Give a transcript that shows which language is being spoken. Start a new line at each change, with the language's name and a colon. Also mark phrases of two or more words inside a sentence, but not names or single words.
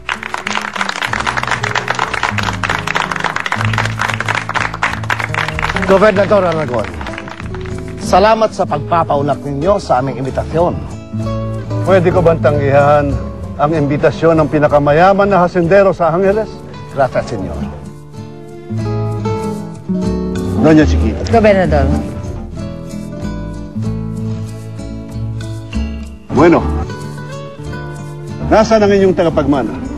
Filipino: Gobernador Aragon, salamat sa pagpapaunlak ninyo sa aming imbitasyon. Pwede ko bang tanggihan ang imbitasyon ng pinakamayaman na hasendero sa Angeles?
Spanish: Gracias, senyor.
Filipino: Doña Chiquita. Gobernador. Bueno, nasaan ang inyong tagapagmana?